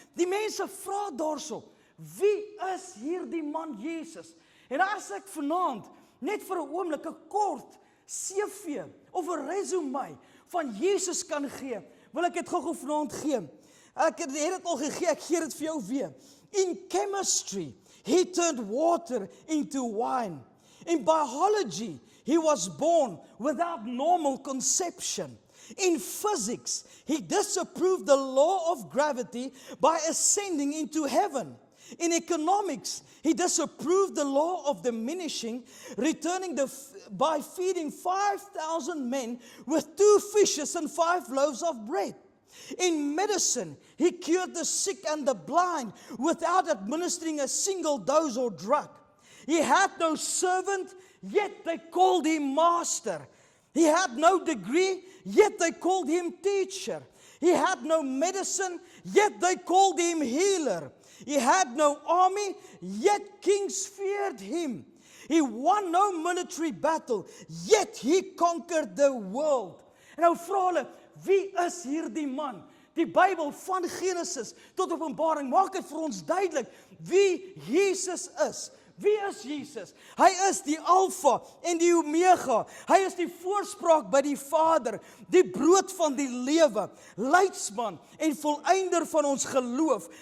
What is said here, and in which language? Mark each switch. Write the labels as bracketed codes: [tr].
[af] Die mense vra daarso, wie is hierdie man Jesus? En as ek vanaand net vir 'n oomblik 'n kort CV of 'n resume van Jesus kan gee, wil ek dit gou vanaand gee. Ek het dit al gegee, ek gee dit vir jou weer. [en] In chemistry, he turned water into wine. In biology, he was born without normal conception. In physics, he disapproved the law of gravity by ascending into heaven. In economics, he disapproved the law of diminishing, by feeding 5,000 men with 2 fishes and 5 loaves of bread. In medicine, he cured the sick and the blind without administering a single dose or drug. He had no servant, yet they called him master. He had no degree, yet they called him teacher. He had no medicine, yet they called him healer. He had no army, yet kings feared him. He won no military battle, yet he conquered the world. [af] En nou vra hulle, wie is hierdie man? Die Bybel van Genesis tot Openbaring maak dit vir ons duidelik wie Jesus is. Wie is Jesus? Hy is die Alfa en die Omega. Hy is die voorspraak by die Vader, die brood van die lewe, leidsman en volëinder van ons geloof.